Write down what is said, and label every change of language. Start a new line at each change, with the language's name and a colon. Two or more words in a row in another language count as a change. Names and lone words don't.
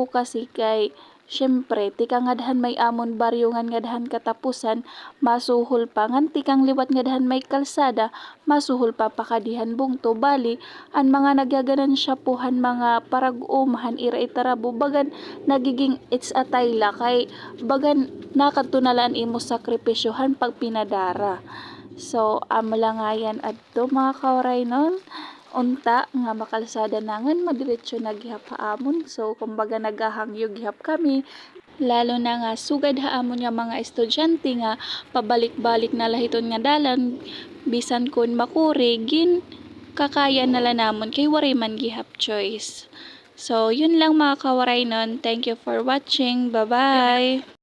Waray: kasi kay syempre tika ngadhan may amon baryo ngan ngadhan katapusan masuhol pa ngan tikang liwat ngadhan may kalsada masuhol pa pakadihan bungto bali ang mga nagaganansya pohan mga parag-umahan ira itarabo bagan nagiging
English: it's a
Waray: tayla kay bagan nakatunalan imo sakripisyohan pag pinadara. So amo lang nga yan adto mga kawaraynon unta nga makalsada nangan madiretso na gihap haamon. So kumbaga nagahangyo gihap kami lalo na nga sugad haamon nga mga estudyante nga pabalik-balik na lahiton nga dalan bisan kun makuri gin kakaya nala namon kay waray man gihap choice. So yun lang mga kawaraynon,
English: thank you for watching, bye bye.